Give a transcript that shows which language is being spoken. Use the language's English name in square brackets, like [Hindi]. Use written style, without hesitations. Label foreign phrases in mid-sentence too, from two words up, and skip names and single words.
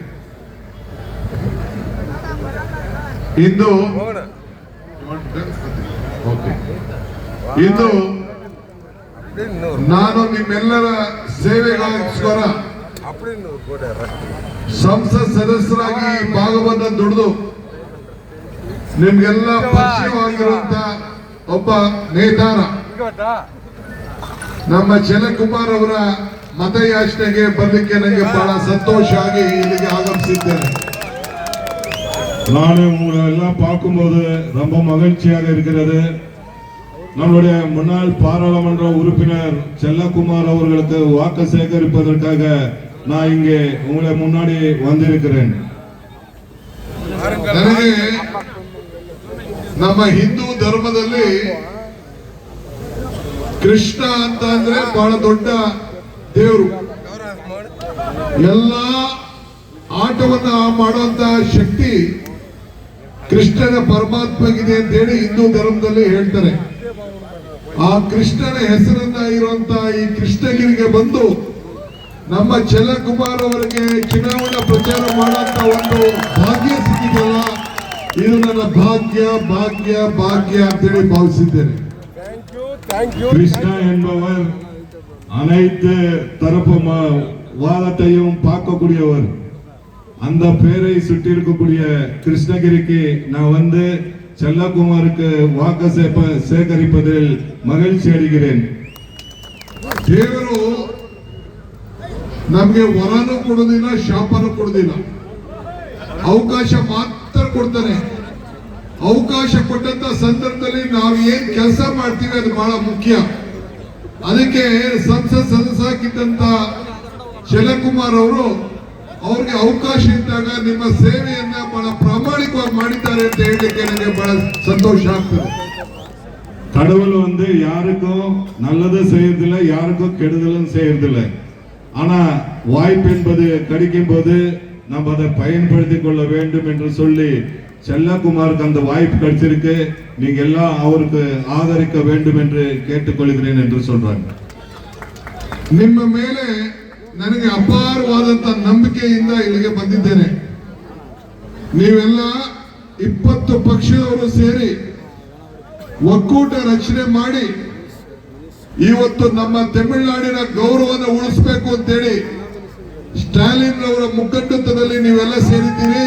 [Kannada] ಇಂದು ನಾನು ನಿಮ್ಮೆಲ್ಲರ ಸೇವೆಗೋಸ್ಕರ ಸಂಸತ್ ಸದಸ್ಯರಾಗಿ ಭಾಗವನ್ನ ದುಡಿದು ನಿಮ್ಗೆಲ್ಲ ಪರಿಚಯವಾಗಿರುವಂತ ಒಬ್ಬ ನೇತಾರ ನಮ್ಮ ಜಲಕುಮಾರ್ ಅವರ ಮತಯಾಚನೆಗೆ ಬರ್ಲಿಕ್ಕೆ ನನಗೆ ಬಹಳ ಸಂತೋಷ ಆಗಿ ಇಲ್ಲಿಗೆ ಆಗಮಿಸಿದ್ದೇನೆ. [Tamil] நான் உங்களை எல்லாம் பார்க்கும்போது ரொம்ப மகிழ்ச்சியாக இருக்கிறது. நம்முடைய முன்னாள் பாராளுமன்ற உறுப்பினர் செல்லகுமார் அவர்களுக்கு வாக்கு சேகரிப்பதற்காக நான் இங்கே உங்களை முன்னாடி வந்திருக்கிறேன். [Kannada] ನಮ್ಮ ಹಿಂದೂ ಧರ್ಮದಲ್ಲಿ ಕೃಷ್ಣ ಅಂತ ಅಂದ್ರೆ ಬಹಳ ದೊಡ್ಡ ದೇವರು, ಎಲ್ಲ ಆಟವನ್ನ ಮಾಡುವಂತ ಶಕ್ತಿ ಕೃಷ್ಣನ ಪರಮಾತ್ಮಗಿದೆ ಅಂತ ಹೇಳಿ ಹಿಂದೂ ಧರ್ಮದಲ್ಲಿ ಹೇಳ್ತಾರೆ. ಆ ಕೃಷ್ಣನ ಹೆಸರನ್ನ ಇರುವಂತ ಈ ಕೃಷ್ಣಗಿರಿಗೆ ಬಂದು ನಮ್ಮ ಜಲಕುಮಾರ್ ಅವರಿಗೆ ಚುನಾವಣಾ ಪ್ರಚಾರ ಮಾಡುವಂತ ಒಂದು ಭಾಗ್ಯ ಸಿಕ್ಕಿದಲ್ಲ, ಇದು ನನ್ನ ಭಾಗ್ಯ ಭಾಗ್ಯ ಭಾಗ್ಯ ಅಂತೇಳಿ ಭಾವಿಸಿದ್ದೇನೆ. [Tamil] கிருஷ்ணா என்பவர் அனைத்து தரப்பு வாதத்தையும் பார்க்கக்கூடியவர். அந்த பேரை சுற்றி இருக்கக்கூடிய கிருஷ்ணகிரிக்கு நான் வந்து செல்லகுமாருக்கு வாக்கு சேகரிப்பதில் மகிழ்ச்சி அடைகிறேன். [Kannada] ದೇವರು ನಮಗೆ ವರನೂ ಕೊಡೋದಿಲ್ಲ, ಶಾಪನೂ ಕೊಡೋದಿಲ್ಲ, ಅವಕಾಶ ಮಾತ್ರ ಕೊಡ್ತಾನೆ. ಅವಕಾಶ ಕೊಟ್ಟಂತ ಸಂದರ್ಭದಲ್ಲಿ ನಾವು ಏನ್ ಕೆಲಸ ಮಾಡ್ತೀವಿ ಅದು ಬಹಳ ಮುಖ್ಯ. ಅದಕ್ಕೆ ಸಂಸತ್ ಸದಸ್ಯರಾಗಿದ್ದಂತ ಜಲಕುಮಾರ್ ಅವರು ಅವ್ರಿಗೆ ಅವಕಾಶ ಇದ್ದಾಗ ನಿಮ್ಮ ಸೇವೆಯನ್ನ ಬಹಳ ಪ್ರಾಮಾಣಿಕವಾಗಿ ಮಾಡಿದ್ದಾರೆ ಅಂತ ಹೇಳಲಿಕ್ಕೆ ನನಗೆ ಬಹಳ ಸಂತೋಷ ಆಗ್ತದೆ. [Tamil] கடவுள் வந்து யாருக்கும் நல்லது செய்யறதில்லை, யாருக்கும் கெடுதலும் செய்யறதில்லை. ஆனா வாய்ப்பு என்பது கிடைக்கும் போது நம்ம அதை பயன்படுத்திக் கொள்ள வேண்டும் என்று சொல்லி செல்லகுமாருக்கு அந்த வாய்ப்பு கிடைச்சிருக்கு. நீங்க எல்லாம் அவருக்கு ஆதரிக்க வேண்டும் என்று கேட்டுக்கொள்கிறேன் என்று சொல்றாங்க. [Kannada] ನಿಮ್ಮ ಮೇಲೆ ನನಗೆ ಅಪಾರವಾದಂತ ನಂಬಿಕೆಯಿಂದ ಇಲ್ಲಿಗೆ ಬಂದಿದ್ದೇನೆ. ನೀವೆಲ್ಲ 20 ಪಕ್ಷದವರು ಸೇರಿ ಒಕ್ಕೂಟ ರಚನೆ ಮಾಡಿ ಇವತ್ತು ನಮ್ಮ ತಮಿಳುನಾಡಿನ ಗೌರವವನ್ನು ಉಳಿಸಬೇಕು ಅಂತೇಳಿ ಸ್ಟಾಲಿನ್ ಅವರ ಮುಖಂಡತ್ವದಲ್ಲಿ ನೀವೆಲ್ಲ ಸೇರಿದ್ದೀರಿ.